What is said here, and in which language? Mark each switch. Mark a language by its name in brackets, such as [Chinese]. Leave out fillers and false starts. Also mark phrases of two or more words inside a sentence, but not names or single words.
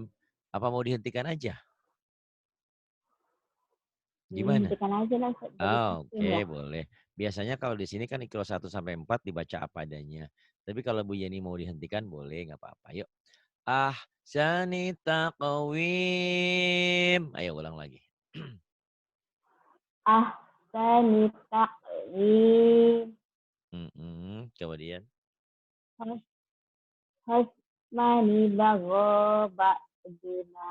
[Indonesian] Apa mau dihentikan aja? Gimana? dihentikan aja lah Ustaz dari takvim Oke, ya. boleh. Biasanya kalau di sini kan Iqra 1 sampai 4 dibaca apa adanya. Tapi kalau Bu Yeni mau dihentikan boleh, nggak apa-apa. Yuk. [Arabic] أحسن تقويم. [Indonesian] Ayo ulang lagi. [Arabic] أحسن تقويم. [Indonesian] Kemudian Hasmani bago ba'duna.